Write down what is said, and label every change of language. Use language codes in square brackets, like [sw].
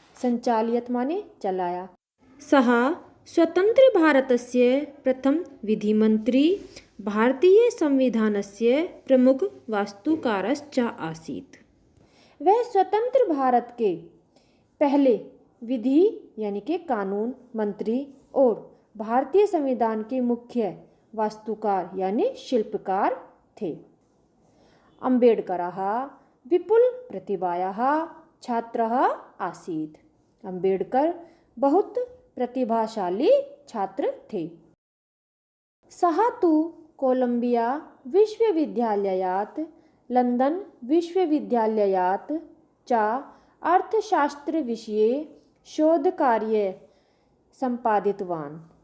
[hi] संचालियत माने चलाया। [sa] सः स्वतंत्र भारतस्य प्रथम विधिमंत्री, भारतीय संविधानस्य प्रमुख वास्तुकारश्च आसीत्। [hi] वह स्वतंत्र भारत के पहले विधि यानी के कानून मंत्री और भारतीय संविधान के मुख्य वास्तुकार यानी शिल्पकार थे। [sa] अंबेडकरः विपुल प्रतिभायाः छात्रः आसीत्। [hi] अंबेडकर बहुत प्रतिभाशाली छात्र थे। [sa] सः तु कोलंबिया विश्वविद्यालयात्, लंदन विश्वविद्यालयात् च अर्थशास्त्रविषये शोधकार्य संपादितवान्।